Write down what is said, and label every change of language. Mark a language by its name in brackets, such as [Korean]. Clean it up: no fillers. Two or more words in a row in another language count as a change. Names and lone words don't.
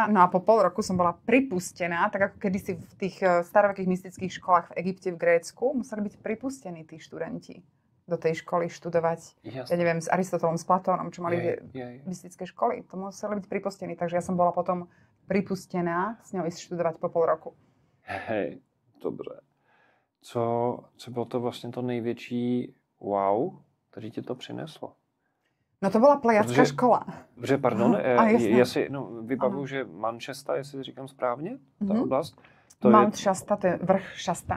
[Slovak] No a po pol roku som bola pripustená, tak ako kedysi v tých starovekých mystických školách v Egypte, v Grécku, museli byť pripustení tí študenti do tej školy študovať. Jasne. Ja neviem, s Aristotelom, s Platónom, čo mali mystické školy. To museli byť pripustení. Takže ja som bola potom pripustená s ňou ísť študovať po pol roku. Hej, dobre. [Czech] Co bylo to vlastně to největší wow, který ti to přineslo? No to byla plejacká škola. Protože, pardon, já si vybavuju, že Manchester, jestli říkám správně, ta oblast. [Slovak] Mount Shasta, to je vrch Shasta.